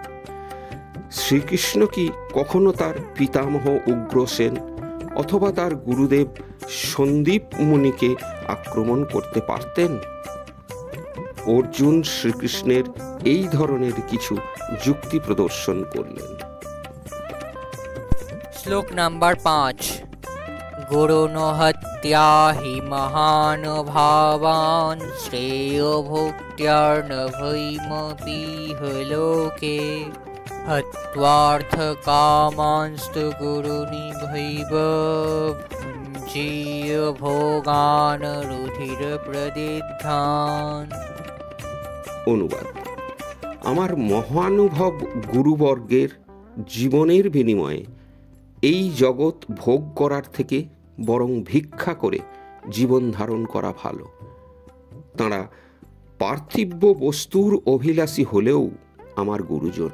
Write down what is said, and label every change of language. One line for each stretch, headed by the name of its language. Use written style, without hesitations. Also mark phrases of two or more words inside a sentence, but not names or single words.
Bangla: শ্রীকৃষ্ণ কি কখনো তার পিতামহ উগ্রসেন অথবা তার গুরুদেব সন্দীপ মুনিকে আক্রমণ করতে পারতেন? অর্জুন শ্রীকৃষ্ণের এই ধরনের কিছু যুক্তি প্রদর্শন করলেন। শ্লোক নাম্বার 5।
Sanskrit: गुरु नहत्या भक्त्या हि महानुभावान् श्रेयो भोक्त्यार्नभैमपीह लोके हत्वार्थकामांस्तु गुरुनिभैव भुञ्जीय भोगान् रुधिरप्रदिग्धान्।
Bangla: অনুবাদ। আমার মহানুভব গুরুবর্গের জীবনের বিনিময়ে এই জগৎ ভোগ করার থেকে বরং ভিক্ষা করে জীবন ধারণ করা ভালো। তাঁরা পার্থিব্য বস্তুর অভিলাষী হলেও আমার গুরুজন।